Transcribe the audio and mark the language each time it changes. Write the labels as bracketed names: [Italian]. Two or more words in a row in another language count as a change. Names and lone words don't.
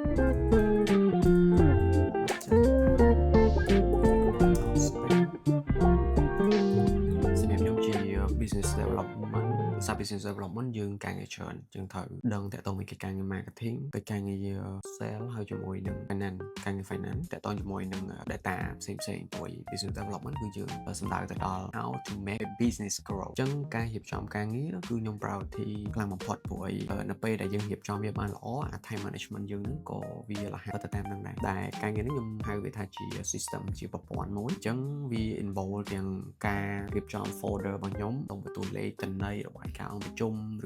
[Khmer] សម្រាប់ខ្ញុំជា [English] business development business development [Khmer] យើងការងារច្រើនយើងត្រូវដឹងតើតើមួយកិច្ចការងារ marketing កិច្ចការងារ sale ហើយជាមួយនឹង finance ការងារ finance តើតើជាមួយនឹង data ផ្សេងព្រោះ [English] business development [Khmer] គឺយើងសំដៅទៅដល់ [English] how to make a business [Khmer] grow អញ្ចឹងការរៀបចំការងារគឺខ្ញុំ priority ខ្លាំងបំផុតព្រោះនៅពេលដែលយើងរៀបចំវាបានល្អអា [English] time management [Khmer] យើងហ្នឹងក៏វាលះទៅតាមហ្នឹងដែរការងារនេះខ្ញុំហៅវា ថាជា system ជាប្រព័ន្ធមួយអញ្ចឹងវា involve ទាំងការរៀបចំ folder របស់ខ្ញុំក្នុងបន្ទូលលេខតន័យរបស់ការអង្គប្រជុំឬ